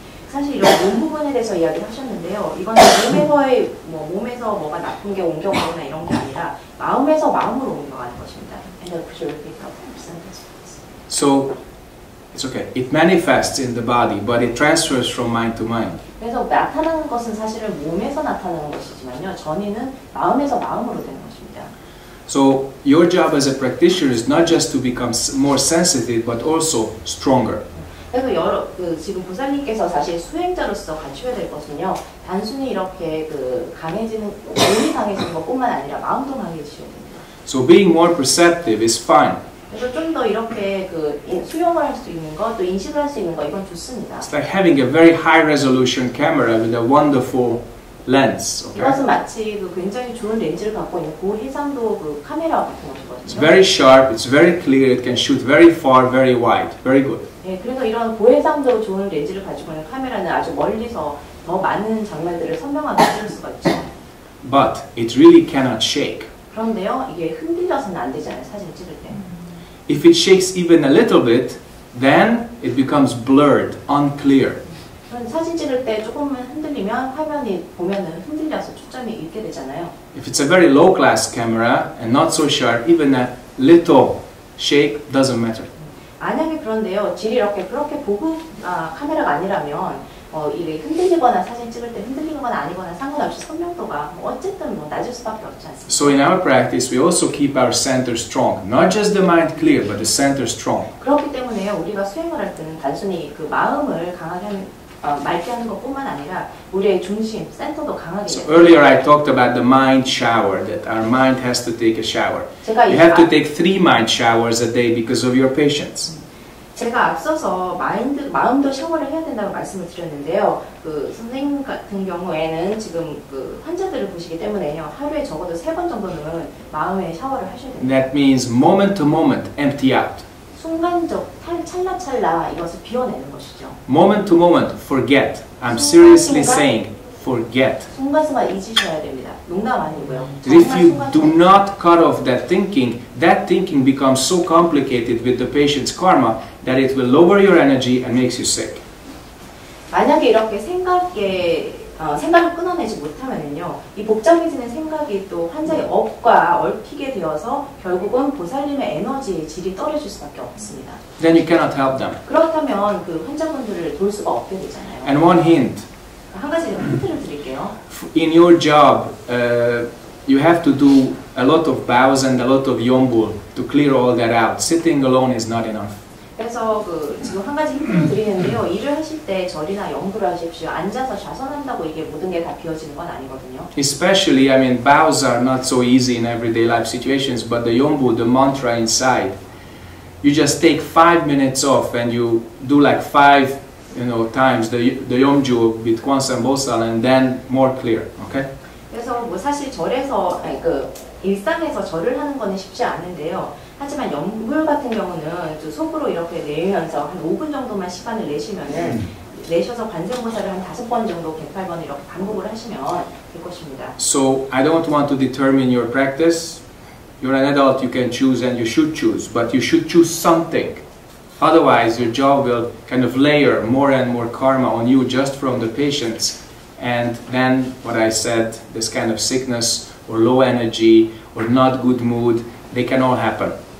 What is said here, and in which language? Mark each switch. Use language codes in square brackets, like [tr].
[ko] 사실 이런 몸 부분에 대해서 이야기를 하셨는데요. 이건 몸에서의 몸에서 뭐가 나쁜 게 옮겨가거나 이런 게 아니라 마음에서 마음으로 옮겨가는 것입니다. [en] And could you repeat that sentence, please? So it's okay. It manifests in the body, but it transfers from mind to mind. [ko] 그래서 나타나는 것은 사실은 몸에서 나타나는 것이지만요. 전이는 마음에서 마음으로 되는 것입니다. [en] So your job as a practitioner is not just to become more sensitive, but also stronger. [ko] 그래서 지금 보살님께서 사실 수행자로서 갖춰야 될 것은요. 단순히 이렇게 강해지는 몸이 강해지는 것뿐만 아니라 마음도 강해지셔야 됩니다. [en] So being more perceptive is fine. [ko] 그래서 좀 더 이렇게 수용을 할 수 있는 것, 또 인식을 할 수 있는 것, 이건 좋습니다. [en] It's like having a very high resolution camera with a wonderful lens. Okay? [ko] 이것은 마치 굉장히 좋은 렌즈를 갖고 있는 고해상도 카메라 같은 것이거든요. [en] It's very sharp, it's very clear, it can shoot very far, very wide, very good. [ko] 네, 그래서 이런 고해상도 좋은 렌즈를 가지고 있는 카메라는 아주 멀리서 더 많은 장면들을 선명하게 찍을 수가 있죠. [en] But it really cannot shake. [ko] 그런데요, 이게 흔들려서는 안 되잖아요, 사진 찍을 때. [en] If it shakes even a little bit, then it becomes blurred, unclear. [ko] 사진 찍을 때 조금만 흔들리면 화면이 보면은 흔들려서 초점이 잃게 되잖아요. [en] If it's a very low class camera and not so sharp, even a little shake doesn't matter. [ko] 만약에 그런데요, 질이 그렇게 고급 카메라가 아니라면 이게 흔들리거나 사진 찍을 때 흔들리거나 아니거나 상관없이 선명도가 어쨌든 낮을 수밖에 없지 않습니까? [en] So in our practice, we also keep our center strong. Not just the mind clear, but the center strong. [ko] 그렇기 때문에 우리가 수행을 할 때는 단순히 마음을 강하게 맑게 하는 것뿐만 아니라 우리의 중심, 센터도 강하게. [en] So earlier I talked about the mind shower, that our mind has to take a shower. You have to take 3 mind showers a day because of your patients. [ko] 제가 앞서서 마음도 샤워를 해야 된다고 말씀을 드렸는데요. 선생님 같은 경우에는 지금 환자들을 보시기 때문에요. 하루에 적어도 3번 정도는 마음의 샤워를 하셔야 됩니다. [en] That means moment to moment, empty out. [ko] 순간적, 찰나찰나 이것을 비워내는 것이죠. [en] Moment to moment, forget. I'm seriously saying, forget. [ko] 순간순간 잊으셔야 됩니다. 농담 아니고요. [en] If [ko] 정말 [en] you do [ko] 순간순간. [en] not cut off that thinking becomes so complicated with the patient's karma that it will lower your energy and makes you sick. [ko] 만약에 이렇게 생각을 끊어내지 못하면요, 이 복잡해지는 생각이 또 환자의 업과 얽히게 되어서 결국은 보살님의 에너지의 질이 떨어질 수밖에 없습니다. [en] Then you cannot help them. [ko] 그렇다면 그 환자분들을 도울 수가 없게 되잖아요. [en] And one hint, [ko] 한 가지 힌트를 드릴게요. [en] in your job, you have to do a lot of bows and a lot of yombul to clear all that out. Sitting alone is not enough. [ko] 그래서 지금 한 가지 힌트를 드리는데요. 일을 하실 때 절이나 영부를 하십시오. 앉아서 좌선한다고 이게 모든 게 다 비워지는 건 아니거든요. [en] Especially, I mean, bows are not so easy in everyday life situations, but the yombu, the mantra inside, you just take 5 minutes off and you do like 5 times the yomju with Kwansan Bosal and then more clear, okay? [ko] 그래서 뭐 사실 절에서 일상에서 절을 하는 거는 쉽지 않은데요. 하지만 염불 같은 경우는 또 속으로 이렇게 내면서 한 5분 정도만 시간을 내셔서 관세음보살을 한 5번 정도 108번 이렇게 반복을 하시면 될 것입니다. [en] So I don't want to determine your practice. You're an adult, you can choose and you should choose, but you should choose something. Otherwise, your job will kind of layer more and more karma on you just from the patients. And then, what I said, this kind of sickness or low energy or not good mood, they can all happen.